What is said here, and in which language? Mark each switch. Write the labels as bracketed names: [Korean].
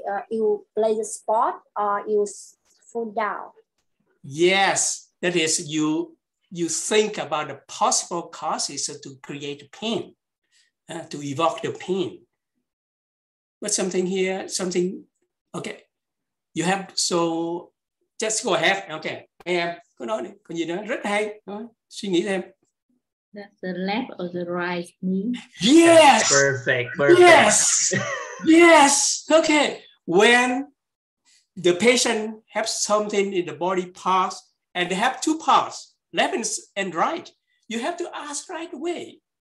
[English] You play the sport or you fall down? Yes, that is you think about the possible causes to create pain, to evoke the pain. But something here, okay. You have, so just go ahead. Okay, [Vietnamese] em có nói đi, có gì đó rất hay. Suy nghĩ thêm. [English] That's the left or the right knee? Yes. Perfect. Perfect. Yes. Yes. Okay. When the patient has something in the body parts and they have two parts, left and right, you have to ask right away.